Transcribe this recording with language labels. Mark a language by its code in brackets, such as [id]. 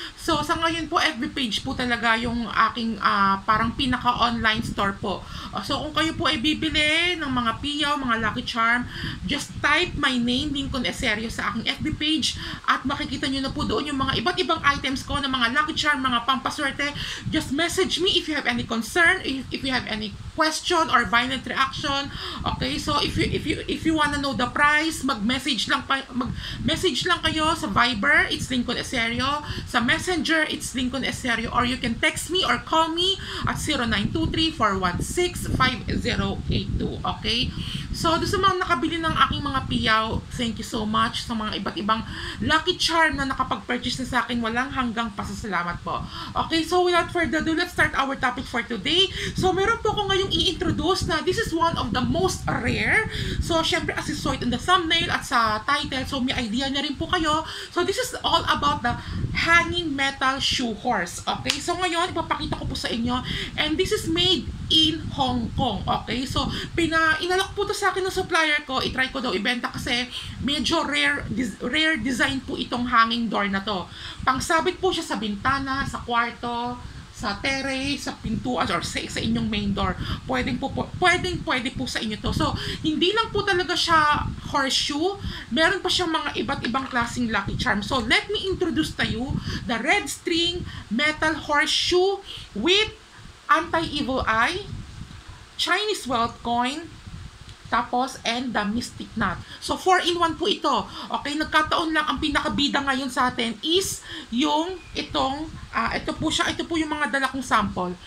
[tl] So, sa ngayon po, FB page po talaga yung aking parang pinaka-online store po. So, kung kayo po ay bibili ng mga piyaw, mga Lucky Charm, [en] just type my name, [tl] Lincoln Eserio, sa aking FB page at makikita nyo na po doon yung mga iba't ibang items ko ng mga Lucky Charm, mga pampaswerte. [en] Just message me if you have any concern, if you have any question or violent reaction. Okay, so if you wanna know the price, [tl] mag-message lang kayo sa Viber, [en] it's Lincoln Eserio, [tl] sa Messenger, [en] it's Lincoln Eserio, or you can text me or call me at 0923-416-5082. [tl] Okay, so doon sa mga nakabili ng aking mga piyaw, [en] thank you so much [tl] sa mga iba't ibang Lucky Charm na nakapag-purchase na sa akin, walang hanggang pasasalamat po. [en] Okay, so without further ado, let's start our topic for today. [tl] So meron po ko ngayong i-introduce na [en] this is one of the most rare. So syempre, as you saw it in the thumbnail at sa title, so [tl] may idea na rin po kayo. [en] So this is all about the hanging metal shoe horse. Okay, so [tl] ngayon ipapakita ko po sa inyo, [en] and this is made in Hong Kong. [tl] Okay, so inalok po to sa akin ng supplier ko, i-try ko daw ibenta kasi medyo rare design po itong hanging door na to. Pangsabit po siya sa bintana, sa kwarto, sa terrace, sa pintuan, or sa inyong main door. Pwede po sa inyo to. So, hindi lang po talaga siya horseshoe. Meron pa siyang mga iba't ibang klaseng Lucky Charm. [en] So, let me introduce to you the red string metal horseshoe with anti-evil eye, Chinese wealth coin, tapos, and the mystic knot. [tl] So, 4-in-1 po ito. Okay, nagkataon lang, ang pinakabida ngayon sa atin is yung itong, ito po yung mga dala kong sample.